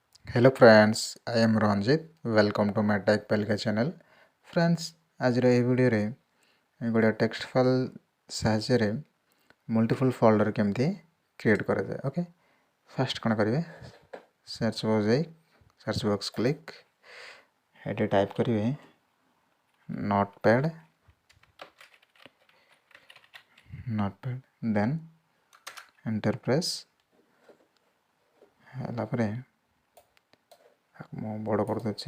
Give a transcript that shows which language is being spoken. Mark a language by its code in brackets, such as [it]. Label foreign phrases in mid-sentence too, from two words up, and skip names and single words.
[en] Hello friends, I am Ranjit. Welcome to my Tech Pelka channel. Friends, [or] ଆଜିର ଏହି ଭିଡ଼ିଓରେ ଗୋଟେ [en] text file [or] ସାହାଯ୍ୟରେ [en] multiple folder [or] କେମିତି କ୍ରିଏଟ୍ କରାଯାଏ। [en] okay, first [or] କ'ଣ କରିବେ, [en] search box click, [or] ଏଠି ଟାଇପ୍ କରିବେ ନୋଟପ୍ୟାଡ୍, [en] then enter press [or] ହେଲା ପରେ ମୁଁ ବଡ଼ କରିଦେଉଛି।